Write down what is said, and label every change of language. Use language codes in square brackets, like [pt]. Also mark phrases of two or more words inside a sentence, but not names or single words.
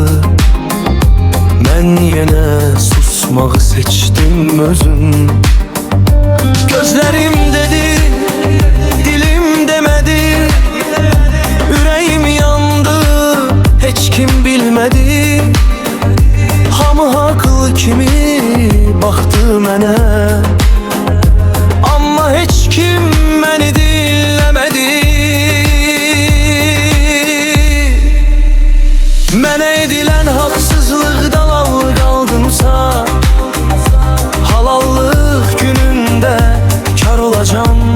[tr] Ben yine susmağı seçtim özüm. Gözlerim dedi, dilim demedi. Yüreğim yandı, hiç kim bilmedi. [az] Hamı haklı kimi baktı mənə, amma heç kim məni dinləmədi. Mənə edilən haqsızlıqdan al qaldımsa, halallıq günündə kar olacam.